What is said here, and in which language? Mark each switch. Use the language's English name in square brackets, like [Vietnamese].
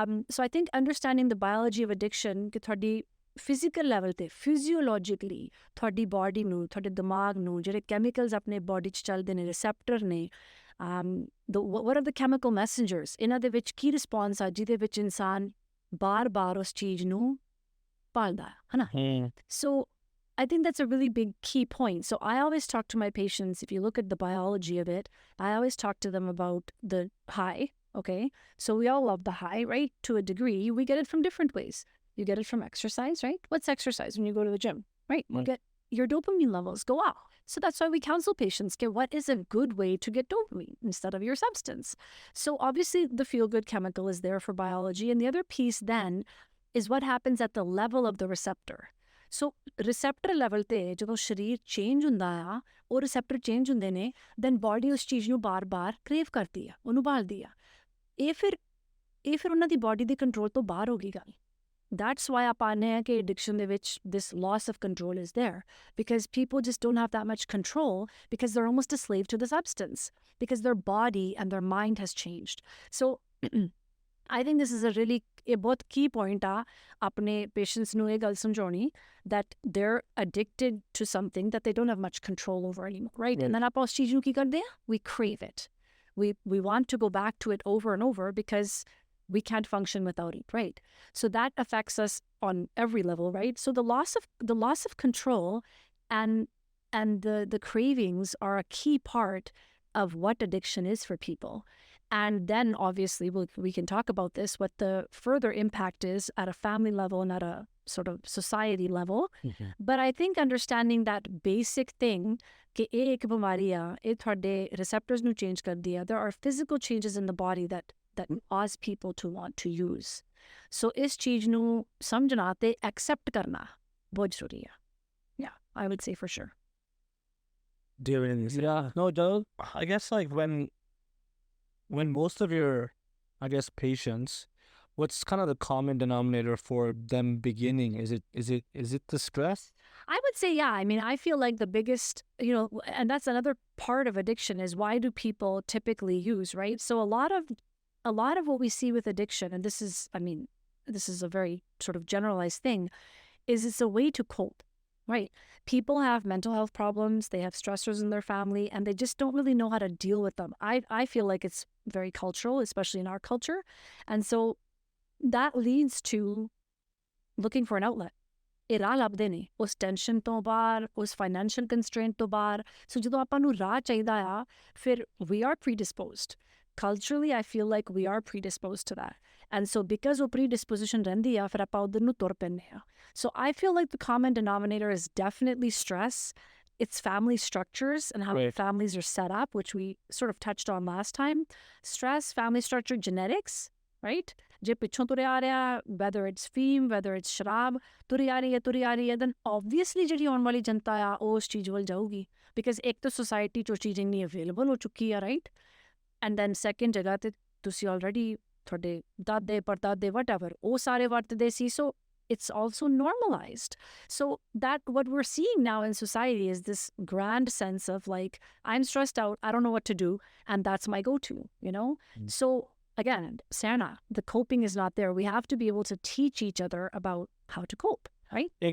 [Punjabi] So I think understanding the biology of addiction ਕਿ ਤੁਹਾਡੀ physical level ਤੇ ਫਿਜ਼ੀਓਲੋਜਿਕਲੀ ਤੁਹਾਡੀ ਬਾਡੀ ਨੂੰ ਤੁਹਾਡੇ ਦਿਮਾਗ ਨੂੰ ਜਿਹੜੇ ਕੈਮੀਕਲਸ ਆਪਣੇ ਬਾਡੀ 'ਚ ਚੱਲਦੇ ਨੇ ਰਿਸੈਪਟਰ ਨੇ [English] what are the chemical messengers [Punjabi] ਇਹਨਾਂ ਦੇ ਵਿੱਚ ਕੀ ਰਿਸਪੌਂਸ ਆ ਜਿਹਦੇ ਵਿੱਚ ਇਨਸਾਨ ਬਾਰ-ਬਾਰ ਉਸ ਚੀਜ਼ ਨੂੰ ਭਾਲਦਾ ਹੈ ਨਾ. [English] So I think that's a really big key point. So I always talk to my patients, if you look at the biology of it, I always talk to them about the high, okay? So we all love the high, right? To a degree, we get it from different ways. You get it from exercise, right? What's exercise when you go to the gym, right? You get your dopamine levels go up. So that's why we counsel patients, okay, what is a good way to get dopamine instead of your substance? So obviously the feel-good chemical is there for biology. And the other piece then is what happens at the level of the receptor. [Punjabi] So receptor level 'ਤੇ ਜਦੋਂ ਸਰੀਰ change ਹੁੰਦਾ ਆ ਉਹ receptor change ਹੁੰਦੇ ਨੇ then body ਉਸ ਚੀਜ਼ ਨੂੰ ਬਾਰ-ਬਾਰ ਕ੍ਰੇਵ ਕਰਦੀ ਆ, ਉਹਨੂੰ ਭਾਲਦੀ ਆ. ਇਹ ਫਿਰ ਉਹਨਾਂ ਦੀ ਬਾਡੀ ਦੇ ਕੰਟਰੋਲ ਤੋਂ ਬਾਹਰ ਹੋ ਗਈ ਗੱਲ. [English] that's why [Punjabi] ਆਪਾਂ ਆਉਂਦੇ ਹਾਂ ਕਿ [English] addiction [Punjabi] ਦੇ ਵਿੱਚ [English] This loss of control is there because people just don't have that much control because they're almost a slave to the substance because their body and their mind has changed. So I think this is a [Punjabi] ਬਹੁਤ [English] key point [Punjabi] ਆ ਆਪਣੇ [English] patients [Punjabi] ਨੂੰ ਇਹ ਗੱਲ ਸਮਝਾਉਣੀ [English] that they're addicted to something that they don't have much control over anymore, right? And then [Punjabi] ਆਪਾਂ ਉਸ ਚੀਜ਼ ਨੂੰ ਕੀ ਕਰਦੇ ਆ? [English] We crave it. We want to go back to it over and over because we can't function without it, right? So that affects us on every level, right? So the loss of control and the cravings are a key part of what addiction is for people. And then obviously we can talk about this, what the further impact is at a family level and at a sort of society level. But I think understanding that basic thing, [Punjabi] कि ਇਹ ਇੱਕ ਬਿਮਾਰੀ ਆ, ਇਹ ਤੁਹਾਡੇ receptors ਨੂੰ change ਕਰਦੀ ਆ. [English] There are physical changes in the body that cause people to want to use. [Punjabi] So ਇਸ ਚੀਜ਼ ਨੂੰ ਸਮਝਣਾ ਤੇ accept ਕਰਨਾ ਬਹੁਤ ਜ਼ਰੂਰੀ ਆ. [English] Yeah, I would say for sure. Do you have anything to say? Yeah, no, Joe, I guess like when most of your, I guess, patients, what's kind of the common denominator for them beginning? Is it the stress? I would say, yeah. I mean, I feel like the biggest, and that's another part of addiction is why do people typically use, right? So a lot of what we see with addiction, and this is a very sort of generalized thing, is it's a way to cope, right? People have mental health problems, they have stressors in their family, and they just don't really know how to deal with them. I feel like it's very cultural, especially in our culture. And so that leads to looking for an outlet. [Punjabi] ਇਹ ਰਾਹ ਲੱਭਦੇ ਨੇ ਉਸ tension ਤੋਂ ਬਾਹਰ, ਉਸ financial ਕੰਸਟ੍ਰੇਂਟ ਤੋਂ ਬਾਹਰ. ਸੋ ਜਦੋਂ ਆਪਾਂ ਨੂੰ ਰਾਹ ਚਾਹੀਦਾ ਆ, ਫਿਰ [English] we are predisposed. Culturally, I feel like we are predisposed to that. And so because [Punjabi] ਉਹ predisposition ਰਹਿੰਦੀ ਆ, ਫਿਰ ਆਪਾਂ ਉਧਰ ਨੂੰ ਤੁਰ ਪੈਂਦੇ ਆ. [English] So I feel like the common denominator is definitely stress. It's family structures and how families are set up, which we sort of touched on last time. Stress, family structure, genetics, right? [Punjabi] ਜੇ ਪਿੱਛੋਂ ਤੁਰਿਆ ਆ ਰਿਹਾ, [English] whether it's fame, whether it's [Punjabi] ਸ਼ਰਾਬ, ਤੁਰੀ ਆ ਰਹੀ ਹੈ, [English] then obviously [Punjabi] ਜਿਹੜੀ ਆਉਣ ਵਾਲੀ ਜਨਤਾ ਆ, ਉਹ ਉਸ ਚੀਜ਼ ਵੱਲ ਜਾਊਗੀ. Because ਇੱਕ ਤਾਂ society 'ਚ ਉਹ ਚੀਜ਼ ਇੰਨੀ available ਹੋ ਚੁੱਕੀ ਆ, [English] right? And then second [Punjabi] ਜਗ੍ਹਾ ਤੇ ਤੁਸੀਂ already ਤੁਹਾਡੇ ਦਾਦੇ, ਪੜਦਾਦੇ, whatever, ਉਹ ਸਾਰੇ ਵਰਤਦੇ ਸੀ. [English] So it's also normalized. So that what we're seeing now in society is this grand sense of like, I'm stressed out, I don't know what to do, and that's my go-to, So again, Sarna, the coping is not there. We have to be able to teach each other about how to cope, right?